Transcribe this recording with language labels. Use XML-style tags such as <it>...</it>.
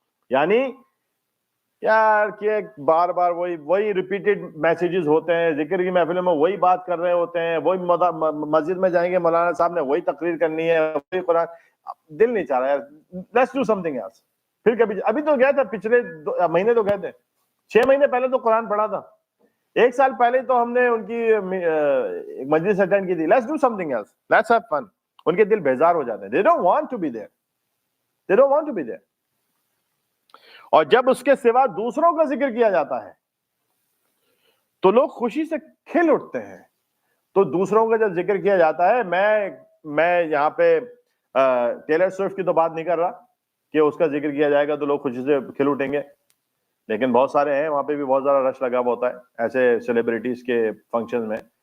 <ur>یعنی یار کہ بار بار وہی ریپیٹڈ میسیجز ہوتے ہیں, ذکر کی محفلوں میں وہی بات کر رہے ہوتے ہیں, وہی مسجد میں جائیں گے مولانا صاحب نے وہی تقریر کرنی ہے, وہی قرآن, دل نہیں چاہ رہا یار, let's do some thing else. پھر کبھی ابھی تو گیا تھا, پچھلے مہینے تو گئے تھے, 6 مہینے پہلے تو قرآن پڑھا تھا, 1 سال پہلے تو ہم نے ان کی مجلس اٹینڈ کی تھی.</ur> <en>Let's do something else, let's have fun.</en> <ur>ان کے دل بیزار ہو جاتے ہیں,</ur> <en>they don't want to be there, they don't want to be there.</en> <ur>اور جب اس کے سوا دوسروں کا ذکر کیا جاتا ہے تو لوگ خوشی سے کھل اٹھتے ہیں. تو دوسروں کا جب ذکر کیا جاتا ہے, میں یہاں پہ ٹیلر سوئفٹ کی تو بات نہیں کر رہا کہ اس کا ذکر کیا جائے گا تو لوگ خوشی سے کھل اٹھیں گے, لیکن بہت سارے ہیں وہاں پہ بھی بہت زیادہ رش لگا ہوا ہوتا ہے ایسے سیلیبریٹیز کے فنکشن میں.</ur>